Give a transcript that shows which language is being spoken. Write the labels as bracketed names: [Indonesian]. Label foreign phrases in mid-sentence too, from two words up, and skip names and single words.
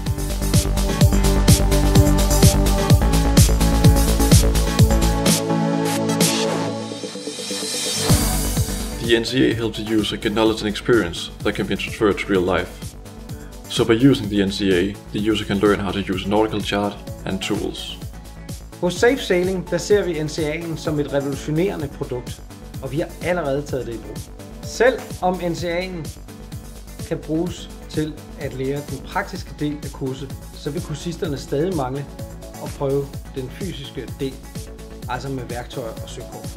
[English] The NCA helps the user get knowledge and experience that can be transferred to real life. So by using the NCA, the user can learn how to use a nautical chart and tools. [Danish] Hos Safe Sailing der ser vi NCA'en som et revolutionerende produkt, og vi har allerede taget det i brug. Selv om NCA'en kan bruges til at lære den praktiske del af kurset, så vil kursisterne stadig mangle at prøve den fysiske del, altså med værktøjer og søkort.